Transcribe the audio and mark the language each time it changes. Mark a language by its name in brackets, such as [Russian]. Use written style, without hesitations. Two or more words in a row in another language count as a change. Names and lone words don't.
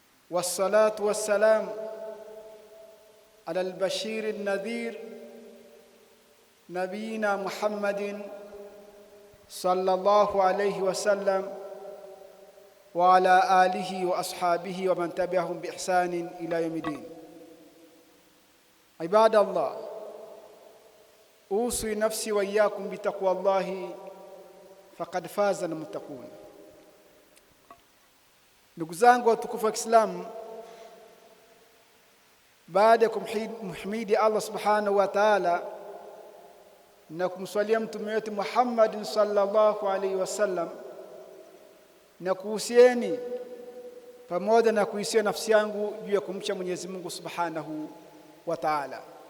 [Arabic] والصلاة والسلام على البشير النذير نبينا محمد صلى الله عليه وسلم وعلى آله وأصحابه ومن تبعهم بإحسان إلى يوم الدين. عباد الله، أوصي نفسي وإياكم بتقوى الله فقد فاز المتقون. [Swahili] Ndugu zangu watukufu wa Kiislamu, baada ya kumhimidi Allah [Arabic] سبحانه وتعالى [Swahili] na kumswalia mtume wetu Muhammad [Arabic] صلى الله عليه وسلم, [Swahili] na kuhusieni pamoja na kuhusia nafsi yangu juu ya kumcha Mwenyezi Mungu [Arabic] سبحانه وتعالى.